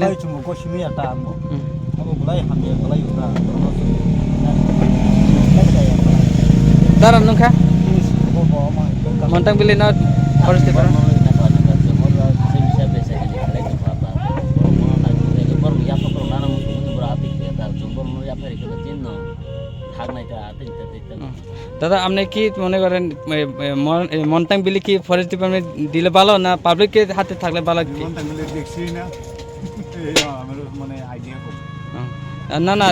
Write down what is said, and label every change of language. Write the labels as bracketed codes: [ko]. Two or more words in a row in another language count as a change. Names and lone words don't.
[trp] चुमु को सिमिया ता आमो आबो बुलाय हामबे बुलाय उरा दरा नोंखा मोन्टां बेले न [en] forest department [bn] জন্য থাক নাই তা তিনটা দেখতে দাদা আপনি কি মনে করেন মন্টাং বিলি কি [en] forest department [bn] দিলে ভালো না পাবলিকের হাতে থাকলে ভালো কি মন্টাংগুলো দেখছি না এই আমার মানে আইডিয়া কম না না